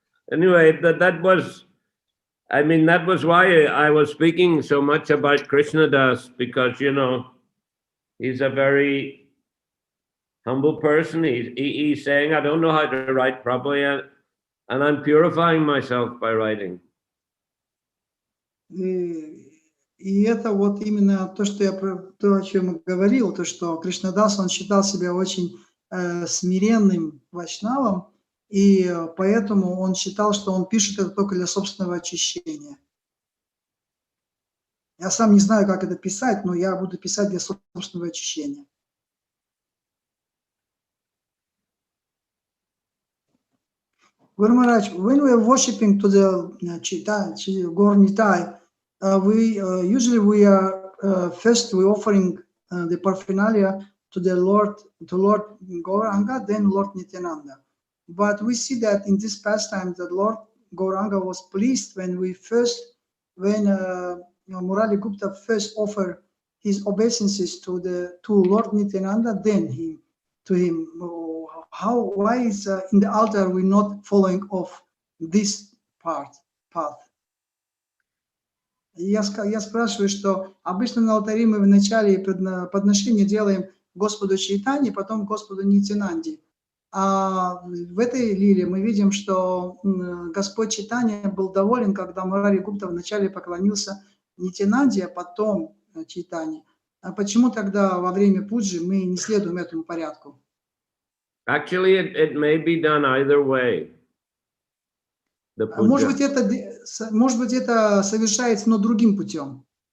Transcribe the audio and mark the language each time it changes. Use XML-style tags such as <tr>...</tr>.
<en>Anyway, that was, I mean, that was why I was speaking so much about Krishnadas, because, you know, he's a very humble person. He's saying, I don't know how to write properly, and I'm purifying myself by writing.</en> <ru>И это вот именно то, то, о чем я говорил, то, что Кришнадас, он считал себя очень смиренным вайшнавом, и поэтому он считал, что он пишет это только для собственного очищения. Я сам не знаю, как это писать, но я буду писать для собственного очищения.</ru> <en>Guru Maharaj, when we are worshipping to the Gornitai, usually we are first we offering the paraphernalia to the Lord Gauranga, then Lord Nityananda. But we see that in this pastime, that Lord Gauranga was pleased when Murali Gupta first offered his obeisances to Lord Nityananda, then to him. Why is in the altar we not following off this path?</en> <ru>Я спрашиваю, что обычно на алтаре мы вначале подношение делаем Господу Чайтанье, потом Господу Нитянанде. А в этой лиле мы видим, что Господь Чайтанья был доволен, когда Мурари Гупта вначале поклонился Нитянанде, а потом Чайтанье. А почему тогда во время пуджи мы не следуем этому порядку?</ru> <en>Actually, it may be done either way.</en> <ru>Может быть, это совершается, но другим путем.</ru>